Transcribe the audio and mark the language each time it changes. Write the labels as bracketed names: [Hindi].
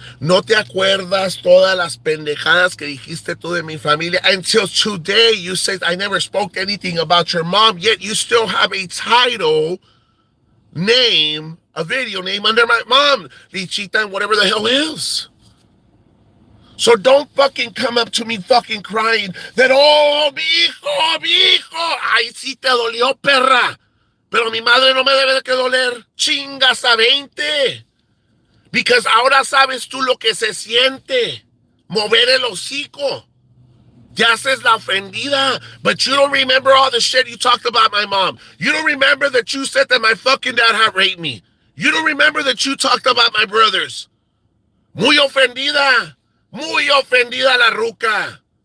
[Spanish] No te acuerdas todas las pendejadas que dijiste tú de mi familia. [English] Until today, you said I never spoke anything about your mom, yet you still have a title name, a video name under my mom, Lichita, and whatever the hell is. So don't fucking come up to me fucking crying that, [Spanish] oh, mi hijo, ay, sí te dolió, perra. Pero mi madre no me debe de que doler. Chingas a 20. [English] Because [Spanish] ahora sabes tú lo que se siente. Mover el hocico. Te haces la ofendida. [English] But you don't remember all the shit you talked about my mom. You don't remember that you said that my fucking dad had raped me. You don't remember that you talked about my brothers. [Spanish] Muy ofendida. Muy ofendida la ruca.